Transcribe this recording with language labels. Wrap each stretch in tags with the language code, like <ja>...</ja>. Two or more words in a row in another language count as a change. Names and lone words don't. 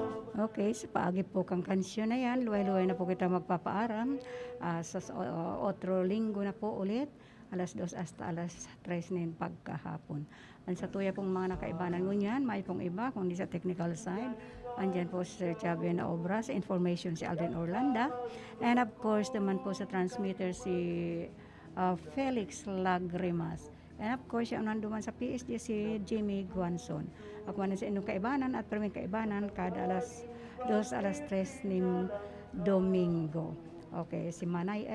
<bik>Okay, sa paagi po kang kansyon na yan, luway-luway na po kita magpapaaram. Sa otro linggo na po ulit, alas 2 hasta alas 3 na pagkahapon. Ang sa tuya pong mga nakaibanan ngunyan, may pong iba, kung di sa</bik> <en>technical side,</en> <bik>andyan po si Sir Chavio na obra, sa information si Alden Orlanda,</bik> <en>and of course</en> <bik>naman po sa transmitter si Felix Lagrimas,</bik> <en>and of course</en> <bik>yung nanduman sa PSG si Jimmy Guanzon. Ako man sa inyong kaibanan at perming kaibanan kada alas 2 alas 3 ning Domingo. Okay, si Manay</bik>